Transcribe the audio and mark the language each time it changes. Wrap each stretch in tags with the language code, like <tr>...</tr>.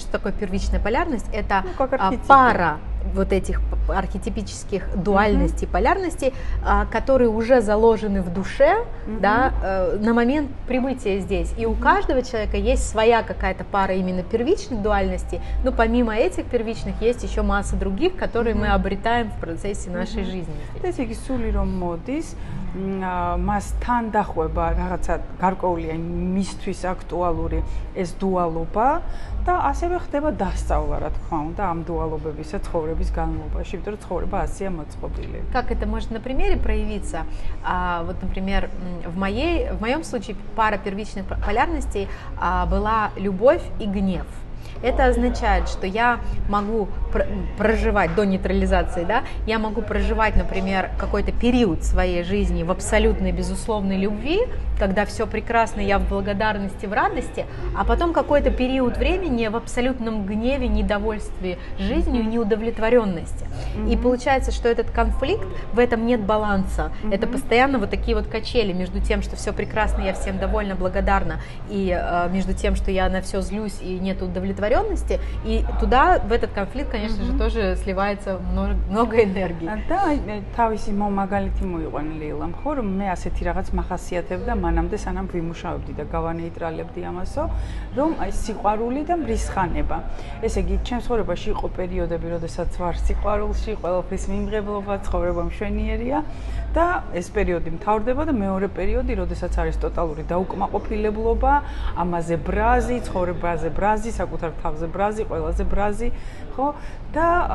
<ru>Что такое первичная полярность? Это пара вот этих архетипических дуальностей, полярностей, которые уже заложены в душе, да, на момент прибытия здесь. И у каждого человека есть своя какая-то пара именно первичных дуальностей, но помимо этих первичных есть еще масса других, которые мы обретаем в процессе нашей жизни.</ru> <ka>ეს იგი სული რომ მოდის, მას თან დახვება რაღაცა გარკვეულია მისთვის აქტუალური ეს дуалობა და ასევე ხდება დასწავლა, რა თქმა უნდა, ამ дуалობებისა ცხოვრების განმავლობაში, იმიტომ რომ ცხოვრება ასეა მოწყობილი.</ka> <ru>Как это может на примере проявиться? Вот, например, в моем случае пара первичных полярностей была любовь и гнев. Это означает, что я могу проживать до нейтрализации, да, я могу проживать, например, какой-то период своей жизни в абсолютной безусловной любви, когда все прекрасно, я в благодарности, в радости, а потом какой-то период времени в абсолютном гневе, недовольстве жизнью, неудовлетворенности. И получается, что этот конфликт, в этом нет баланса. Это постоянно вот такие вот качели между тем, что все прекрасно, я всем довольна, благодарна, и между тем, что я на все злюсь и нет удовлетворенности. И туда, в этот конфликт, конечно же, тоже сливается много энергии.</ru> <ka>Да, თავისი მომაგალითი მოიყვანე ლეილამ, ხო, რომ მე ასეთი რაღაც მახასიათებდა მანამდე სანამ ვიმუშავებდი და გავანეიტრალებდი ამასო, რომ აი სიყვარული და მრისხანება. ესე იგი, ჩემს ცხოვრებაში იყო პერიოდები, როდესაც ვარ სიყვარულში, ყველაფრის მიმღებლობა, ცხოვრება მშვენიერია და ეს პერიოდი მთავრდება და მეორე პერიოდი, როდესაც არის ტოტალური დაუკმაყოფილებლობა, ამაზე ბრაზი, ცხოვრებაზე ბრაზი, საკუთარ თავზე ბრაზი, ყველაზე ბრაზი, ხო? და</ka>